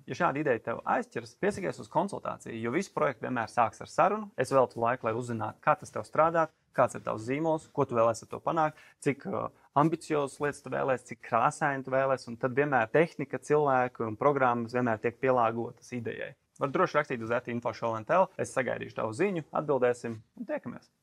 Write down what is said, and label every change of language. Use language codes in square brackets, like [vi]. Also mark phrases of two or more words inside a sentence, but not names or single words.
[lv] Ja šāda ideja tev aizķers, piesakies uz konsultāciju, jo visu projektu vienmēr sāks ar sarunu. Es veltu laiku, lai uzzinātu, kā tas tev strādā, kāds ir tavs zīmols, ko tu vēlēsi ar to panākt, cik ambiciozas lietas tu vēlēsi, cik krāsaini tu vēlēsi, un tad vienmēr tehnika, cilvēku un programmas vienmēr tiek pielāgotas idejai. Var droši rakstīt uz @info@show&tell, es sagaidīšu tavu ziņu, atbildēsim un tiekamies!